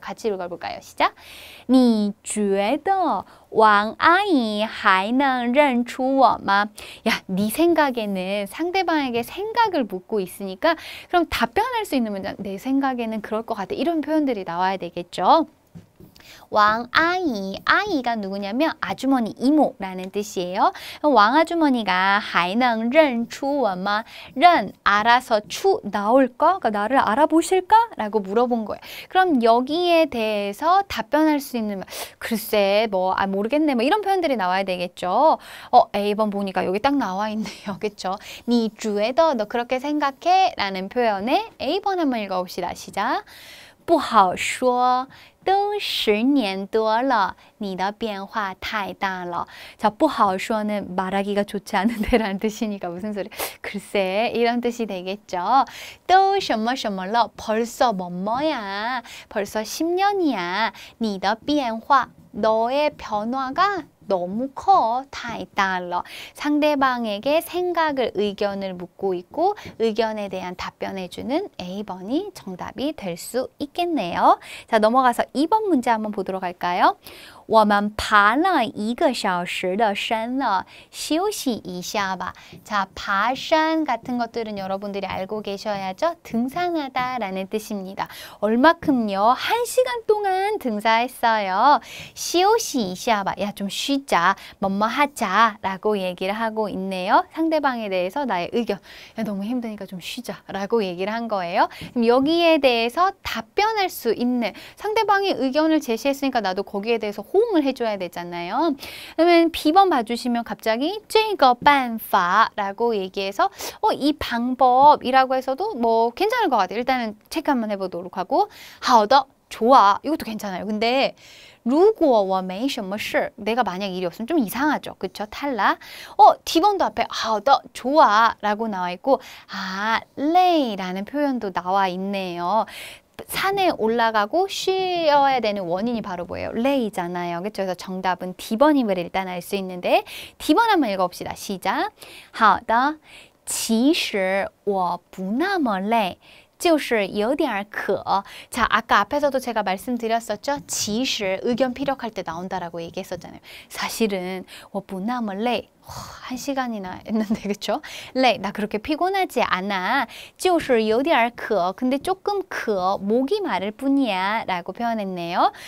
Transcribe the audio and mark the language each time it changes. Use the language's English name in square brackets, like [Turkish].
[Korean] 같이 읽어볼까요? 시작. [Chinese] 你觉得王阿姨还能认出我吗? [Korean] 야, 네 생각에는 상대방에게 생각을 묻고 있으니까 그럼 답변할 수 있는 문장, 내 생각에는 그럴 것 같아. 이런 표현들이 나와야 되겠죠. 왕아이, 아이가 누구냐면 아주머니, 이모라는 뜻이에요. 왕아주머니가 [Chinese] 还能认出我吗? [Korean] 认, 알아서, 추, 나올까? 그러니까 나를 알아보실까? 라고 물어본 거예요. 그럼 여기에 대해서 답변할 수 있는, 글쎄, 뭐, 모르겠네, 뭐 이런 표현들이 나와야 되겠죠. A번 보니까 여기 딱 나와 있네요. 그쵸? [Chinese] 你觉得, [Korean] 너 그렇게 생각해? 라는 표현에 A번 한번 읽어봅시다. 시작. [Chinese] 不好说都10年多了你的变化太大了. [Korean] 자, [Chinese] 不好说 [Korean] 는 말하기가 좋지 않은데 라는 뜻이니까 무슨 소리? 글쎄, 이런 뜻이 되겠죠. [Chinese] 都什么什么了 [Korean] 벌써 뭐뭐야. 벌써 10년이야. [Chinese] 你的变化 [Korean] 너의 변화가 너무 커. [Chinese] 太大了. [Korean] 상대방에게 생각을, 의견을 묻고 있고 의견에 대한 답변해주는 A번이 정답이 될 수 있겠네요. 자, 넘어가서 2번 문제 한번 보도록 할까요? [Chinese] 我们爬了1个小时的山了休息一下吧. [Korean] 자, [Chinese] 爬山 [Korean] 같은 것들은 여러분들이 알고 계셔야죠. 등산하다 라는 뜻입니다. 얼마큼요? 1시간 동안 등산했어요. [Chinese] 休息一下吧. [Korean] 야, 좀 쉬자. 뭐뭐 하자 라고 얘기를 하고 있네요. 상대방에 대해서 나의 의견. 야, 너무 힘드니까 좀 쉬자 라고 얘기를 한 거예요. 그럼 여기에 대해서 답변할 수 있는, 상대방이 의견을 제시했으니까 나도 거기에 대해서 호응을 해줘야 되잖아요. 그러면 B번 봐주시면 갑자기 [Chinese] 这个办法 [Korean] 라고 얘기해서 이 방법이라고 해서도 뭐 괜찮을 것 같아요. 일단은 체크 한번 해보도록 하고 [Chinese] 好的, [Korean] 좋아. 이것도 괜찮아요. 근데 [Chinese] 如果我没什么事, [Korean] 내가 만약 일이 없으면 좀 이상하죠. 그쵸? 탈락. D번도 앞에 [Chinese] 好的, [Korean] 좋아 라고 나와 있고,累라는 표현도 나와 있네요. 산에 올라가고 쉬어야 되는 원인이 바로 뭐예요? 레이잖아요. 그렇죠? 그래서 정답은 D번임을 일단 알 수 있는데 D번 한번 읽어봅시다. 시작. [Chinese] 好的,其实我不那么累就是有点渴. [Korean] 자, 아까 앞에서도 제가 말씀드렸었죠. [Chinese] 其实 [Korean] 의견 피력할 때 나온다라고 얘기했었잖아요. 사실은 [Chinese] 我不那么累. [Korean] 1시간이나 했는데, 그쵸? 네, 나 그렇게 피곤하지 않아. [Chinese] 就是有点渴. [Korean] 근데 조금 渴, 목이 마를 뿐이야 라고 표현했네요.